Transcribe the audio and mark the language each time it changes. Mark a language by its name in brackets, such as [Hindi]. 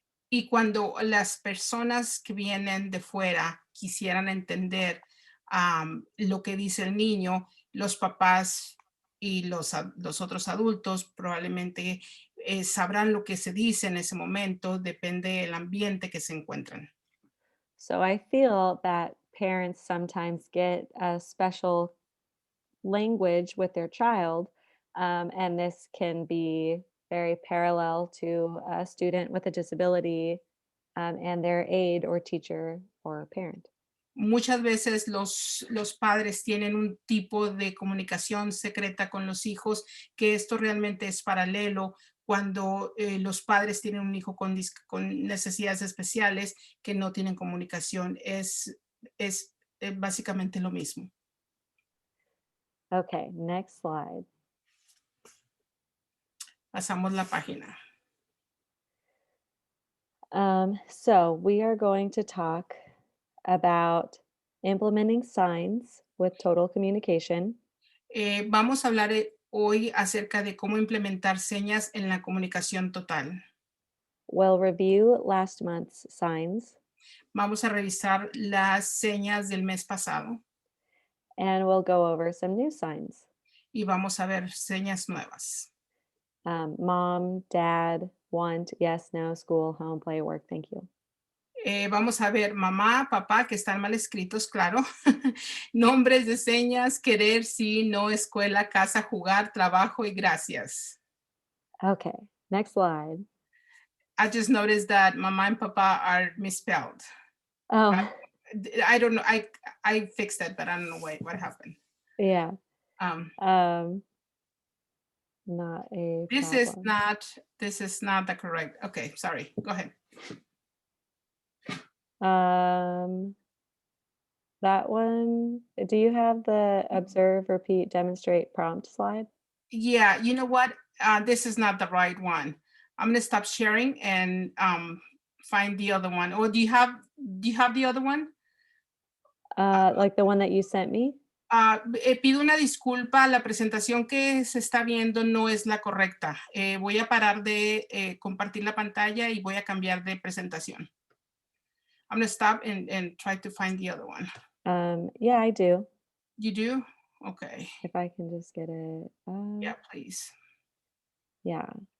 [Spanish] Y cuando las personas que vienen de fuera quisieran entender lo que dice el niño, los papás y los otros adultos probablemente sabrán lo que se dice en ese momento, depende del ambiente que se encuentran. [English] So I feel that parents sometimes get a special language with their child, and this can be very parallel to a student with a disability and their aide or teacher or parent. [Spanish] Muchas veces los padres tienen un tipo de comunicación secreta con los hijos, que esto realmente es paralelo cuando los padres tienen un hijo con necesidades especiales que no tienen comunicación. Es básicamente lo mismo. [English] Okay, next slide. [Spanish] Pasamos la página. [English] So we are going to talk about implementing signs with total communication. [Spanish] Vamos a hablar hoy acerca de cómo implementar señas en la comunicación total. [English] We'll review last month's signs, [Spanish] Vamos a revisar las señas del mes pasado [English] and we'll go over some new signs. [Spanish] y vamos a ver señas nuevas. [English] Mom, dad, want, yes, no, school, home, play, work, thank you. [Spanish] Vamos a ver mamá, papá, que están mal escritos, claro. Nombres de señas, querer, sí, no, escuela, casa, jugar, trabajo y gracias. [English] Okay, next slide. I just noticed that mama and papa are misspelled. Oh, I don't know. I fixed it, but I don't know what happened. yeah. Um, Um, Not a this is problem. not this is not the correct. Okay, sorry. Go ahead. Um, that one, do you have the observe, repeat, demonstrate, prompt slide? Yeah, you know what? This is not the right one. I'm gonna stop sharing and find the other one. Or do you have the other one? Like the one that you sent me? [Spanish] Pido una disculpa, la presentación que se está viendo no es la correcta. Voy a parar de compartir la pantalla y voy a cambiar de presentación. [English] I'm gonna stop and try to find the other one. Yeah, I do. You do? Okay. If I can just get it. Yeah, please. Yeah.